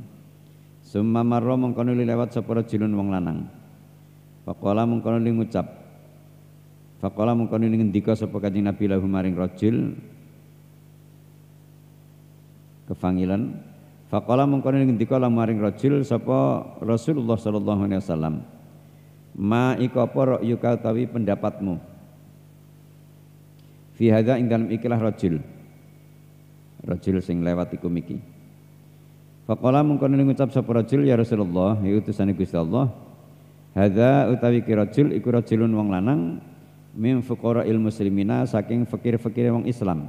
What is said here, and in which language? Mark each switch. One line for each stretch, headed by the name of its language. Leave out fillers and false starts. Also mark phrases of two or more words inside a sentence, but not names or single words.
Arabic: Summa marra
Javanese: mengkono lewat sapa rajulun wong lanang. Faqala mengkono ngucap. Faqala mengkono ngendika sapa Kanjeng Nabi lahu maring rajul kefangilan. Faqala mengkono ngendika lahu maring rajul sapa Rasulullah
Arabic: sallallahu alaihi wasallam.
Javanese: Ma iku apa ra'yuka utawi pendapatmu
Arabic: fi hadza
Javanese: ing dalem ikilah rajul sing lewat iku miki. Faqala mengkono ngucap sapa rajul
Arabic: ya Rasulullah
Javanese: ya utusane Gusti Allah hadza utawi ki rajul iku rajulun wong lanang
Arabic: min fuqara'il muslimina
Javanese: saking fakir-fakir wong Islam.